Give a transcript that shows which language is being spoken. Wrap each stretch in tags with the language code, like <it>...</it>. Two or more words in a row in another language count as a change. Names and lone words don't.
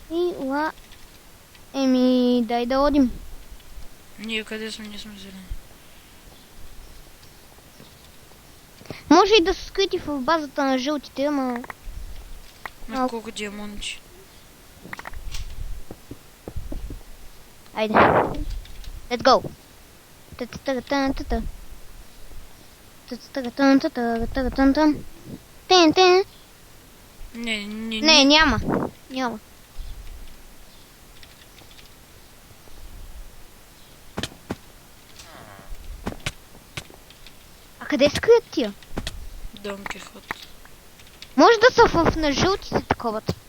<bg>И ла... Еми, дай да одим. Ние къде сме? Ние сме зелени. Може и да са скрити в базата на жълтите, ама... На колко диамонти. Айде.</bg> <en>Let's go. Та-та-та-та-та-та. Та-та-та-та-та-та-та-та-та. Тен.</en> <bg>Не, няма. Няма. А къде се крият тия? Дон Кихот. Може да са в на жълтите такова.</bg>